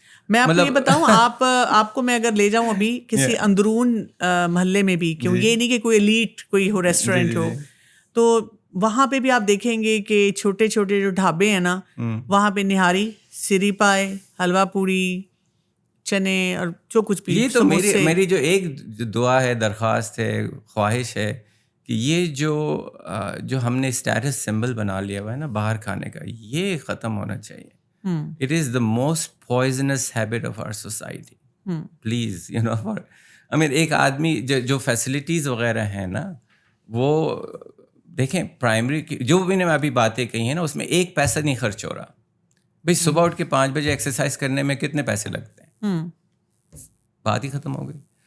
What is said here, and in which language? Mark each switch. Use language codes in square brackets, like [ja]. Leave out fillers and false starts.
[ur] میں آپ کو یہ بتاؤں, آپ کو میں اگر لے جاؤں ابھی کسی اندرون محلے میں بھی, کیوں یہ نہیں کہ کوئی ایلیٹ کوئی ہو ریسٹورینٹ ہو, تو وہاں پہ بھی آپ دیکھیں گے کہ چھوٹے چھوٹے جو ڈھابے ہیں نا وہاں پہ نہاری, سری پائے, حلوہ پوری, چنے اور جو کچھ بھی. یہ تو میری جو ایک دعا ہے, درخواست ہے, خواہش ہے کہ یہ جو ہم نے اسٹیٹس سمبل بنا لیا ہوا ہے نا باہر کھانے کا, یہ ختم ہونا چاہیے. [en] It is the most poisonous habit of our society. Please, you know, I mean, [ur] ایک آدمی جو فیسلٹیز وغیرہ ہیں نا وہ دیکھیں, پرائمری کی جو بھی نے میں ابھی باتیں کہی ہیں نا اس میں 1 پیسہ نہیں خرچ ہو رہا. بھائی صبح اٹھ کے 5 بجے ایکسرسائز کرنے میں کتنے پیسے لگتے ہیں, بات ہی ختم ہو گئی.